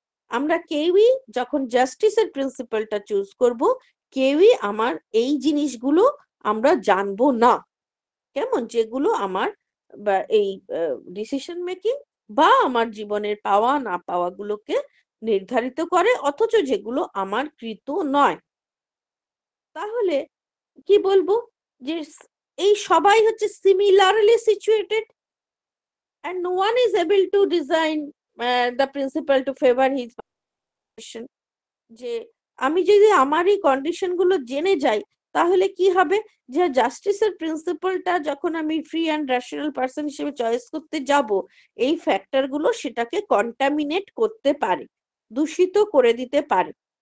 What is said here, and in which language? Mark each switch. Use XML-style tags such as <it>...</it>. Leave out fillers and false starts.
<bn>আমরা কেউই যখন জাস্টিসের প্রিন্সিপালটা চুজ করব, কেউই আমার এই জিনিসগুলো আমরা জানবো না, কেমন, যেগুলো আমার বা এই ডিসিশন মেকিং বা আমার জীবনের পাওয়া না পাওয়া গুলোকে নির্ধারিত করে, অথচ যেগুলো আমার কৃত নয়। তাহলে কি বলবো, যে এই সবাই হচ্ছে similarly situated,</bn> <en>and no one is able to design the principle to favor his condition।</en> <bn>যে আমি যদি আমার এই কন্ডিশন গুলো জেনে যাই, তাহলে কি হবে, যে জাস্টিসের প্রিন্সিপালটা যখন আমি ফ্রি অ্যান্ড রেশনাল পার্সন হিসেবে চয়েস করতে যাব, এই ফ্যাক্টর গুলো সেটাকে কন্টামিনেট করতে পারে, দূষিত করে দিতে পারে।</bn>